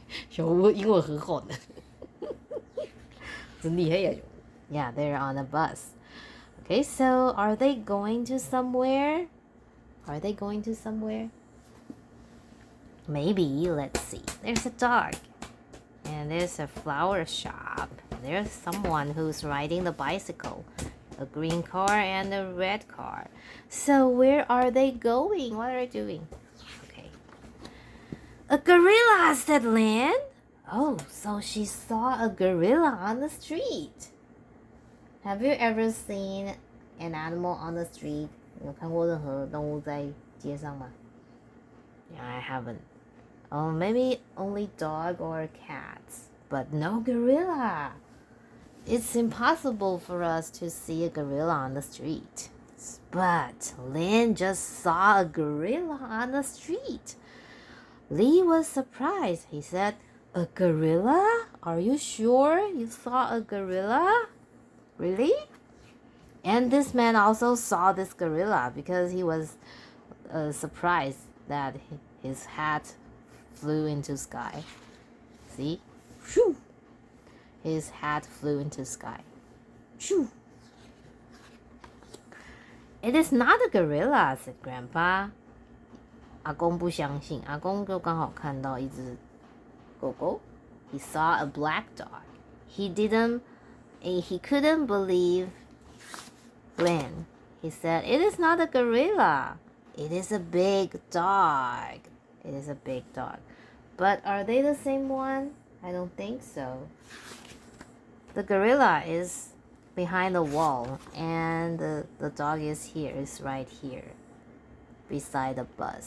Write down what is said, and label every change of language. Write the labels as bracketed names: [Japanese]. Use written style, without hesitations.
[Chinese] 小吴英文很好的，真厉害呀！ [English] Yeah, they're on a bus. Okay, so are they going to somewhere? Are they going to somewhere? Maybe. Let's see. There's a dog. And there's a flower shop. There's someone who's riding the bicycle. A green car and a red car. So where are they going? What are they doing? Okay. A gorilla, said Lynn. Oh, so she saw a gorilla on the street. Have you ever seen an animal on the street? [Chinese] 有看过任何动物在街上吗？ [English] Yeah, I haven't. Oh, maybe only dog or cats, but no gorilla. It's impossible for us to see a gorilla on the street. But Lynn just saw a gorilla on the street. Lee was surprised. He said, "A gorilla? Are you sure you saw a gorilla? Really?" And this man also saw this gorilla because he was surprised that his hat flew into sky. See? Shoo! His hat flew into sky. Shoo! It is not a gorilla, said Grandpa. [Chinese] 阿公不相信，阿公就刚好看到一只狗狗。 [English] He saw a black dog. He couldn't believe Glenn. He said, "It is not a gorilla. It is a big dog. It is a big dog." But are they the same one? I don't think so. The gorilla is behind the wall, and the dog is right here, beside the bus.